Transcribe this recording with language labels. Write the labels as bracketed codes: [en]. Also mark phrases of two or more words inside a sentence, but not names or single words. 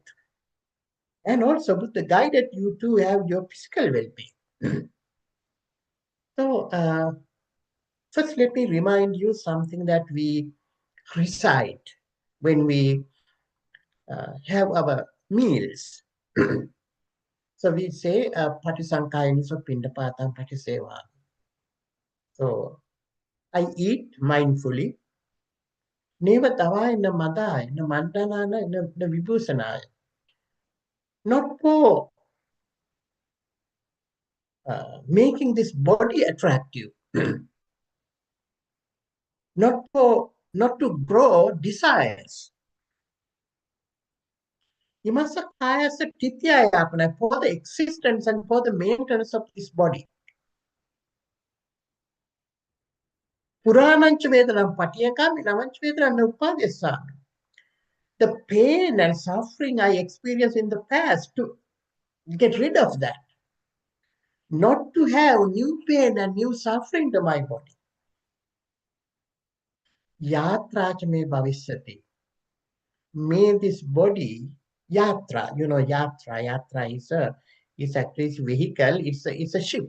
[en] And also, Buddha guided you to have your physical well-being. So, first, let me remind you something that we recite when we have our meals. So we say [pi] patisankayani so pindapatam patiseva. [en] So I eat mindfully. [pi] Neva tavai na madai na mandanana na vibhusanaya. [en] Not for making this body attractive, not to grow desires. [pi] Imasa kaya sa tityayapana [en] for the existence and for the maintenance of this body. [pi] Puranancha vedanam patiyakami namancha vedanam upadesami. [en] The pain and suffering I experienced in the past, to get rid of that. Not to have new pain and new suffering to my body. [pi] Yatracha me bhavishyati. [en] May this body, yatra, yatra is actually a vehicle, it's a ship.